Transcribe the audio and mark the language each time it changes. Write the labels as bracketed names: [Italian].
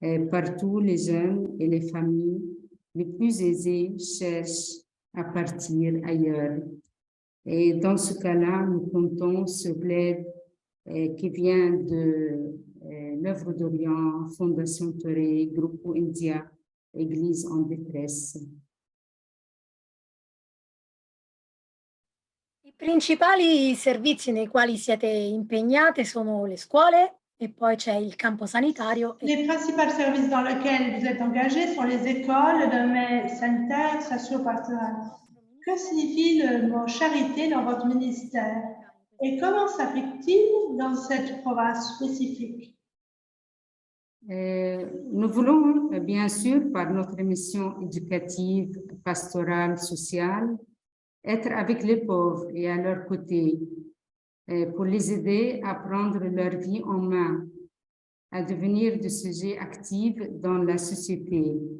[French] Partout, les jeunes et les familles les plus aisées cherchent à partir ailleurs. Et dans ce cas-là, nous comptons sur l'aide qui vient de l'œuvre d'Orient, Fondation Toré, Gruppo India, Église en détresse. [Italian] I principali servizi nei quali siete impegnate sono le scuole e poi c'è il campo sanitario. [French] Les principaux services dans lesquels vous êtes engagés sont les écoles, le domaine sanitaire, socio-pastoral. Que signifie le mot charité dans votre ministère et comment s'applique-t-il dans cette province spécifique? Nous voulons, bien sûr, par notre mission éducative, pastorale, sociale, être avec les pauvres et à leur côté pour les aider à prendre leur vie en main, à devenir des sujets actifs dans la société.